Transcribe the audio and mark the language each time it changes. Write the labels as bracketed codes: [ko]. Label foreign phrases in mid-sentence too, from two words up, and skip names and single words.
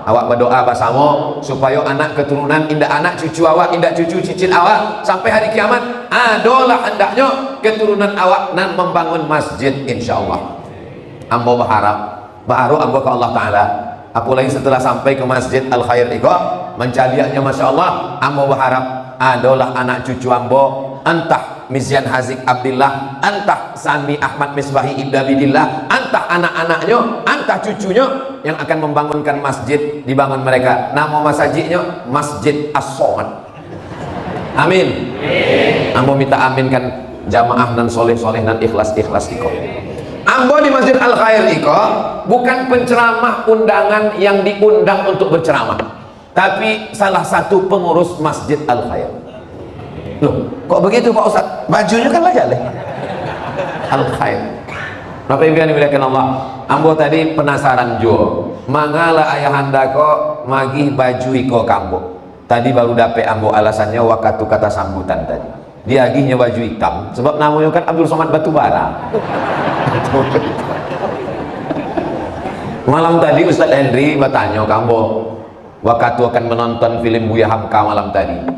[min] Awak berdoa bersama supaya anak keturunan, indah anak cucu awak, indah cucu cicit awak sampai hari kiamat adalah hendaknya keturunan awak nan membangun masjid, insyaallah. Ambo berharap baru ambo ke Allah Ta'ala, apalagi setelah sampai ke Masjid Al-Khair iko mencaliannya, [ar] masya Allah, [min] ambo berharap adalah anak cucu ambo, entah Mizyan Hazik Abdillah, entah Sami Ahmad Misbahi Ibda Bidillah, [id] entah anak-anaknya, entah cucunya yang akan membangunkan masjid, dibangun mereka. Nama masjidnya Masjid As-Somad. Amin. [min] Ambo minta aminkan jamaah dan soleh-soleh dan ikhlas-ikhlas iko. Ambo di Masjid Al-Khair iko bukan penceramah undangan yang diundang untuk berceramah, tapi salah satu pengurus Masjid Al-Khair. [id] Loh, kok begitu Pak Ustaz? Bajunya kan aja leh. Al-Khair. Bapak Ibu yang dimuliakan Allah, [min] ambo tadi penasaran jo, mangala ayahanda kok magih baju iko kambo. Tadi baru dapet ambo alasannya waktu kata sambutan tadi. [id] Dia agihnya baju hitam sebab namanya kan Abdul Somad Batubara. Malam tadi Ustaz Henry bertanya kambo waktu akan menonton film Buya Hamka malam tadi.